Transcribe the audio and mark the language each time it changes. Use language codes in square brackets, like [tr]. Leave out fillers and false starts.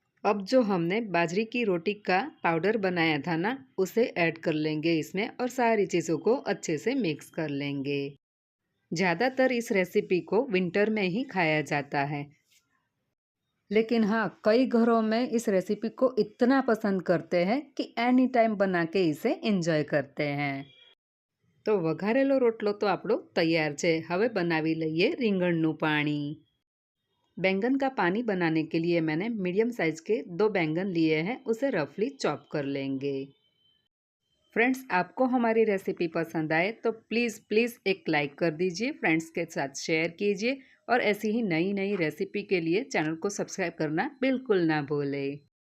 [hi] अब जो हमने बाजरे की रोटी का पाउडर बनाया था ना, उसे ऐड कर लेंगे इसमें और सारी चीज़ों को अच्छे से मिक्स कर लेंगे। ज़्यादातर इस रेसिपी को विंटर में ही खाया जाता है, लेकिन हाँ, कई घरों में इस रेसिपी को इतना पसंद करते हैं कि एनी टाइम बना के इसे एंजॉय करते हैं। [gu] तो વઘારેલો રોટલો તો આપણો તૈયાર છે। હવે બનાવી લઈએ રીંગણનું પાણી। [hi] बैंगन का पानी बनाने के लिए मैंने मीडियम साइज़ के 2 बैंगन लिए हैं, उसे रफली चॉप कर लेंगे। फ्रेंड्स, आपको हमारी रेसिपी पसंद आए तो प्लीज़ प्लीज़ एक लाइक कर दीजिए, फ्रेंड्स के साथ शेयर कीजिए और ऐसी ही नई नई रेसिपी के लिए चैनल को सब्सक्राइब करना बिल्कुल ना भूलें।